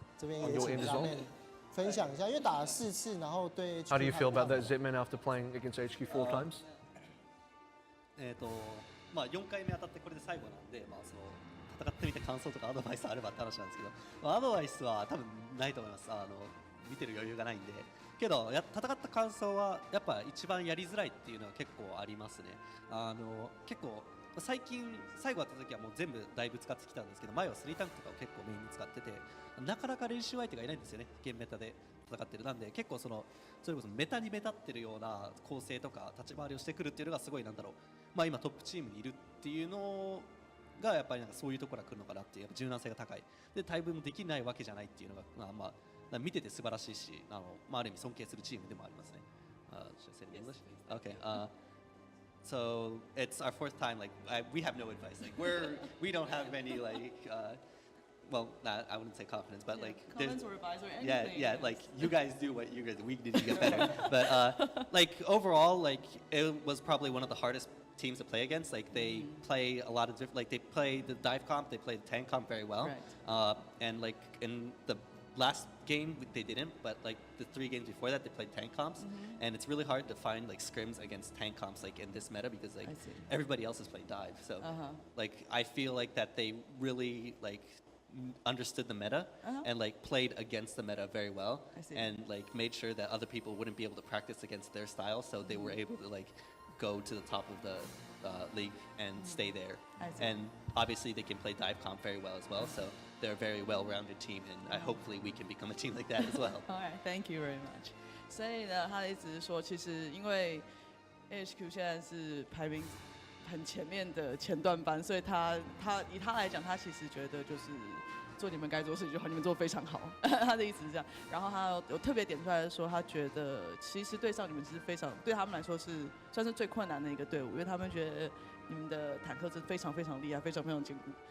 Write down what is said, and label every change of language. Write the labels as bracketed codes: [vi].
[zh] 这边也请下面分享一下，因为打了4次，然后对。 [en] How do you feel about that Zipman after playing against HQ 4 times? [ja] 4回目当たってこれで最後なんで、戦ってみて感想とかアドバイスあればって話なんですけど、アドバイスは多分ないと思います。見てる余裕がないんで。けど戦った感想はやっぱ一番やりづらいっていうのは結構ありますね。結構最近最後やった時はもう全部だいぶ使ってきたんですけど、前は3タンクとかを結構メインに使ってて、なかなか練習相手がいないんですよね、現メタで戦ってる。なんで結構それこそメタにメタってるような構成とか立ち回りをしてくるっていうのがすごい今トップチームにいるっていうのがやっぱりそういうところから来るのかなっていう、やっぱ柔軟性が高いで対分もできないわけじゃないっていうのが見てて素晴らしいし、ある意味尊敬するチームでもありますね。 [en] Should I say it in English? Okay. So it's our 4th time. Like we have no advice. Like we don't have any like well, I wouldn't say confidence, but like comments or advice or yeah, anything. yeah, like you guys do what you guys, we need to get better. But like overall, like it was probably one of the hardest teams to play against. Like they play a lot of different, like they play the dive comp, they play the tank comp very well. Right. And like in the last game they didn't, but like the 3 games before that they played tank comps, and it's really hard to find like scrims against tank comps like in this meta because like everybody else is playing dive. So like I feel like that they really like understood the meta and like played against the meta very well, and like made sure that other people wouldn't be able to practice against their style, so they were able to like go to the top of the league and stay there. And obviously they can play dive comp very well as well, so they're a very well-rounded team, and hopefully we can become a team like that as well. Alright, thank you very much. [zh] 所以呢，他的意思是说，其实因为 AHQ 现在是排名很前面的前段班，所以他以他来讲，他其实觉得就是做你们该做的事情就好，你们做得非常好。他的意思是这样。然后他有特别点出来说，他觉得其实对上你们是非常对他们来说是算是最困难的一个队伍，因为他们觉得你们的坦克真非常非常厉害，非常非常坚固。